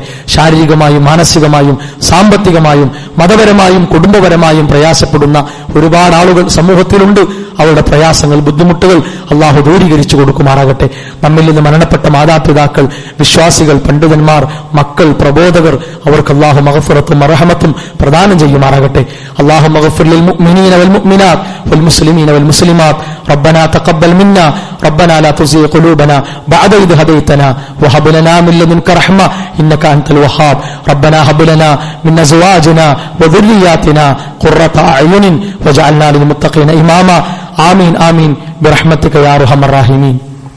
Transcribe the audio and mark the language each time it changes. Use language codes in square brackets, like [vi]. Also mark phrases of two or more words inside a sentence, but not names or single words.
[ml] ശാരീരികമായും മാനസികമായും സാമ്പത്തികമായും മതപരമായും കുടുംബപരമായും പ്രയാസപ്പെടുന്ന ഒരുപാട് ആളുകൾ സമൂഹത്തിലുണ്ട്. അവരുടെ പ്രയാസങ്ങൾ ബുദ്ധിമുട്ടുകൾ അള്ളാഹു ദൂരീകരിച്ചു കൊടുക്കുമാറാകട്ടെ. നമ്മിൽ നിന്ന് മരണപ്പെട്ട മാതാപിതാക്കൾ, വിശ്വാസികൾ, പണ്ഡിതന്മാർ, മക്കൾ, പ്രബോധകർ, അവർക്ക് അള്ളാഹു മഗ്ഫിറത്തും റഹ്മത്തും പ്രദാനം ചെയ്യുമാറാകട്ടെ. [ar] അല്ലാഹുമ്മ اغفر للمؤمنين والمؤمنات والمسلمين والمسلمات ربنا تقبل منا ربنا لا تزغ قلوبنا بعد إذ هديتنا وهب لنا من لدنك رحمة إنك أنت الوهاب ربنا هب لنا من أزواجنا وذرياتنا قرة أعين واجعلنا للمتقين إماما آمين آمين برحمتك يا أرحم الراحمين.